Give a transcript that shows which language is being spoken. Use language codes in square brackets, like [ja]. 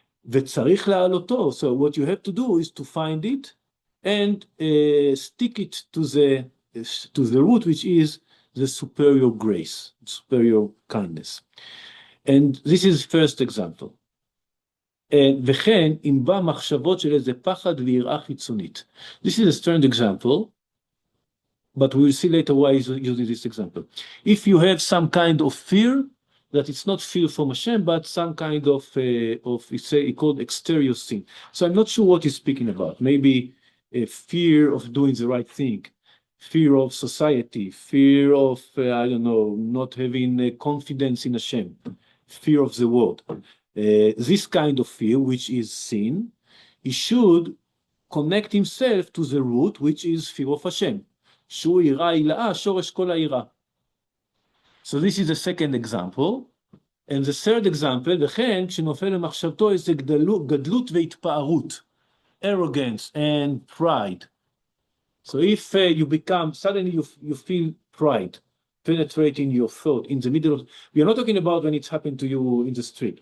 [he] וצריך להעלותו. [en] So what you have to do is to find it and stick it to the root, which is the superior grace, superior kindness. And this is first example. [he] וכן, אם בא מחשבות של איזה פחד ויראה חיצונית. [en] This is a strange example, but we'll see later why he's using this example. If you have some kind of fear, that it's not fear from Hashem, but some kind of it's called exterior sin. So I'm not sure what he's speaking about. Maybe a fear of doing the right thing, fear of society, fear of, I don't know, not having confidence in Hashem, fear of the world. This kind of fear, which is sin, he should connect himself to the root, which is fear of Hashem. [he] שהוא יראה הילאה, שורש כל היראה. [en] So this is the second example. And the third example, [he] וכן, כשנופל למחשבתו איזה גדלות והתפארות, [en] arrogance and pride. So if you become, suddenly you feel pride penetrating your thought in the middle of, we are not talking about when it's happened to you in the street.